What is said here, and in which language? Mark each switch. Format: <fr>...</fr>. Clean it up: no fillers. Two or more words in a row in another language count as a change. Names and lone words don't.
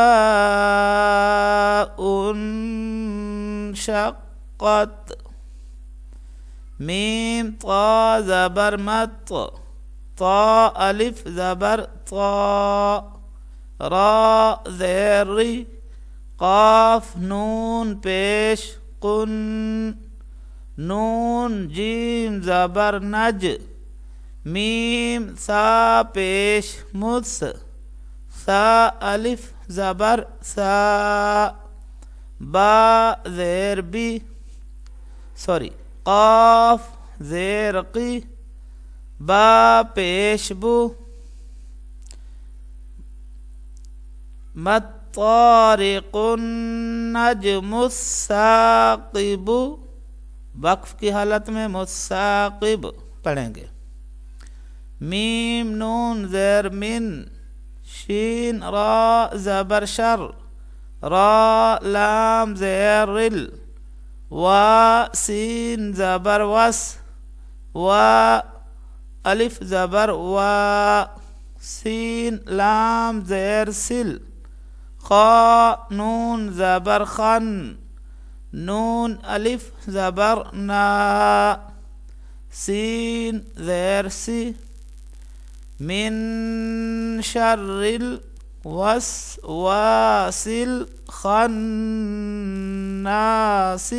<ur>انشقت، میم طا زبر مت، طا الف زبر طا، را زیر ری، قاف نون پیش قن، نون جیم زبر نج، میم سا پیش مس، سا الف زبر سا، با زیر بی قاف زیر قی، با پیش بو،</ur> <ar>مطارق النجم الثاقب،</ar> <ur>وقف کی حالت میں مصاقب پڑھیں گے، میم نون زیر من، شین را زبر شر، را لام زیر رل، وا سین زبر وس، وا الف زبر وا، سین لام زیر سل، خا نون زبر خن، نون الف زبر نا، سین زیر سی،</ur> <ar>من شر الوسواس الخناس۔</ar>